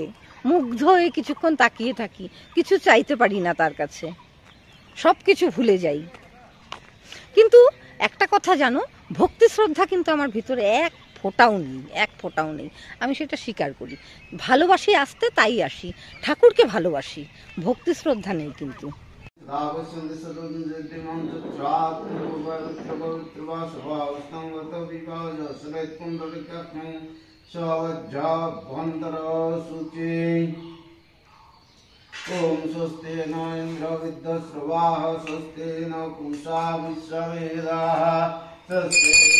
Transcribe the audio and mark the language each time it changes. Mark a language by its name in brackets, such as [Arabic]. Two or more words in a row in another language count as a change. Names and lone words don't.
[Bangla] মুগ্ধ হয়ে কিছুক্ষণ তাকিয়ে থাকি, কিছু চাইতে পারি না তার কাছে, সব কিছু ভুলে যাই। কিন্তু একটা কথা জানো, ভক্তি শ্রদ্ধা কিন্তু আমার ভিতরে এক ফোঁটাও নেই। আমি সেটা স্বীকার করি। ভালোবাসি আসতে, তাই আসি, ঠাকুরকে ভালোবাসি, ভক্তি শ্রদ্ধা নেই কিন্তু। [Sanskrit] ओम स्वस्ति न इंद्र विद्यश्रवाः स्वस्ति न पूषा विश्ववेदाः स्वस्ति